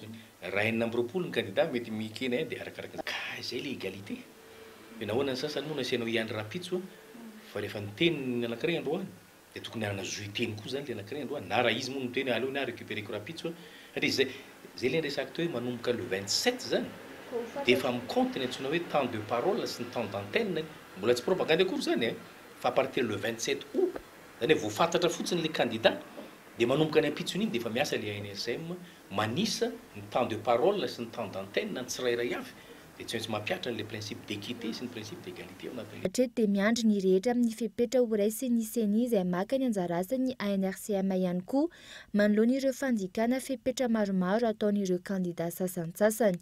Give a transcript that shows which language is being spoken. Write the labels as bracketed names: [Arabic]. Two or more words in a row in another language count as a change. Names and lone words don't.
[Malagasy] Raha 9 ny candidat mety mikena dia arakaraka ka izay le égalité. Nahoana ny sasany moa nasianao ihany rapitso fa rehefa niteny anankiray androany dia tokony hanana zoe-teny koa zany le anankiray androany na raha izy moa no teny aleo na récupéreko rapitso satria zay le resaka teo hoe manomboka le 27 zany dia efa mikompte ny antsoina hoe [French] temps de parole [Malagasy] sy ny [French] temps d'antenne [Malagasy] mbola tsy propagande akory zany fa [French] à partir le 27 août [Malagasy] zany hoe voafantatra fotsiny le candidat dia manomboka ny ampitsony iny dia efa miasa le ANSM manisa ny [French] temps de parole [Malagasy] sy ny [French] temps d'antenne [Malagasy] ny tsirairay avy dia tsy maintsy mampiatra le [French] principe d'équité [Malagasy] sy ny [French] principe d'égalité [Malagasy] ao anatin'ilay. Hatreto dia miandry ny rehetra amin'ny fepetra ho raisy ny CENI izay maka ny anjara asany ANRCM ihany koa manoloana ireo fanjikana fepetra maromaro ataon'ireo kandida sasantsasany.